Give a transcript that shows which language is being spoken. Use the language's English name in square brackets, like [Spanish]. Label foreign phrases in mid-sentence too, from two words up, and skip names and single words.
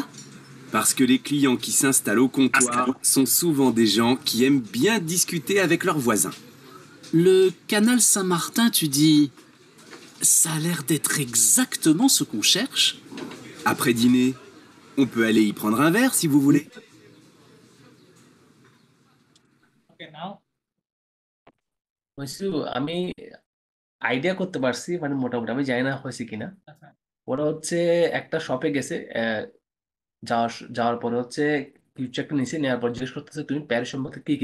[French] Parce que les clients qui s'installent au comptoir sont souvent des gens qui aiment bien discuter avec leurs voisins. Le canal Saint-Martin, tu dis, ça a l'air d'être exactement ce qu'on cherche. Après dîner, on peut aller y prendre un verre si vous voulez. [English] Okay, now [Bangla] হয়েছে আমি আইডিয়া করতে পারছি মানে মোটামুটি আমি জানি না হয়েছে কিনা আচ্ছা ওরা হচ্ছে একটা শপে গেছে যাওয়ার যাওয়ার পরে হচ্ছে কিছু একটা নিচে নেওয়ার পর জিজ্ঞেস করতেছে তুমি প্যারিস সম্পর্কে কি কি